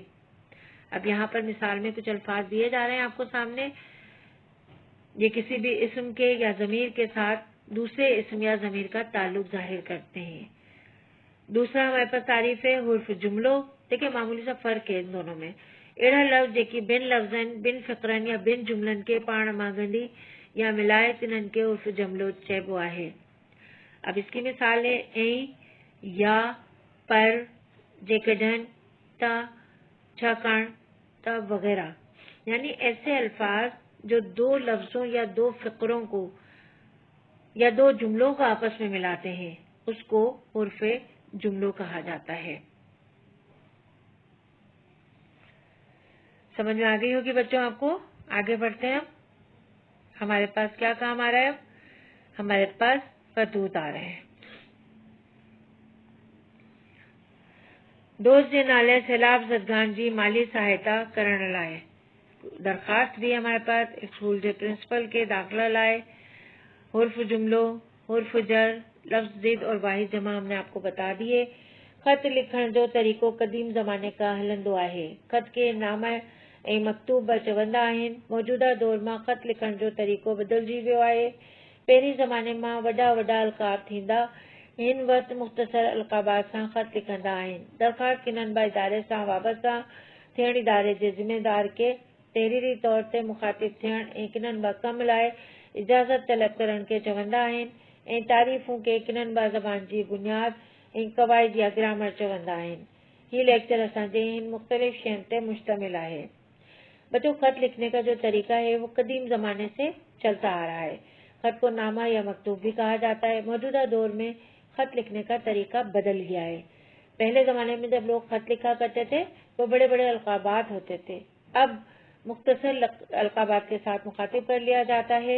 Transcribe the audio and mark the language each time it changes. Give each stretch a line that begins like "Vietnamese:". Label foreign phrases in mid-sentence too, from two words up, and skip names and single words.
Hindi: अब यहाँ पर मिसाल में कुछ अल्फाज दिए जा रहे हैं आपको सामने, ये किसी भी इस्म के या ज़मीर के साथ दूसरे इस्म या ज़मीर का ताल्लुक जाहिर करते हैं। दूसरा हमारे पास तारीफ है
Sindhi: हुर्फ जुमलो।
Hindi: देखिए मामूली सा फर्क है इन दोनों में।
Sindhi: अड़ा लफ्ज जेकी बिन लफ्ज़न बिन फ़िक्रन या बिन जुमलन के पाण मांगंदी या मिलाए तिन्हनि खे उर्फ जुमलो चइबो आहे।
Hindi: अब इसकी मिसाल है ऐं, या, पर, जेकॾहिं, त, छाकाणि, त वगैरह। यानी ऐसे अल्फाज जो दो लफ्जों या दो फ़िक्रों को या दो जुमलों को आपस में मिलाते हैं उसको उर्फ़े जुमलों कहा जाता है। समझ में आ गई होगी बच्चों आपको। आगे बढ़ते हैं। हमारे पास क्या काम आ रहा है, हमारे पास खतूत आ रहे हैं।
Sindhi: दोस्त जे नाले सैलाब ज़दगान जी माली सहायता करण लाइ दरखास्त दी
Hindi: हमारे पास स्कूल के प्रिंसिपल के दाखिला लाए।
Sindhi: हुर्फ जुमलो,
Hindi: हुर्फ जर, लफ्ज ज़िद और वाहिद जमा हमने आपको बता दिए।
Sindhi: खत लिखण जो तरीक़ो क़दीम ज़माने का हलंदो आहे। खत के नाम ऐं मकतूब चवंदा आहिनि। मौजूदा दौर मां खत लिखण जो तरीक़ो बदिलजी वियो आहे। पहिरीं ज़माने मां वॾा वॾा अलक़ाब थींदा, हिन वक़्ति मुख़्तसर अलक़ाबात सां खत लिखंदा आहिनि। दरख़्वास्त किननि बि इदारे सां वाबस्ता थियण इदारे जे ज़िम्मेदार के तहरीरी तौर ते मुख़ातिब थियण ऐं किननि बि कम लाइ इजाज़त तलब करण खे चवंदा आहिनि ऐं तारीफ़ूं खे किननि बि ज़बान जी बुनियाद ऐं क़वाइद या ग्रामर चवंदा आहिनि। हीउ लेक्चर असांजे इन मुख़्तलिफ़ शयुनि ते मुश्तमिल आहे।
Hindi: बच्चों, खत लिखने का जो तरीका है वो कदीम ज़माने से चलता आ रहा है। खत को नामा या मकतूब भी कहा जाता है। मौजूदा दौर में खत लिखने का तरीका बदल गया है। पहले ज़माने में जब लोग खत लिखा करते थे तो बड़े बड़े अलक़ाबात होते थे, अब मुख्तसर अलक़ाबात के साथ मुखातिब कर लिया जाता है।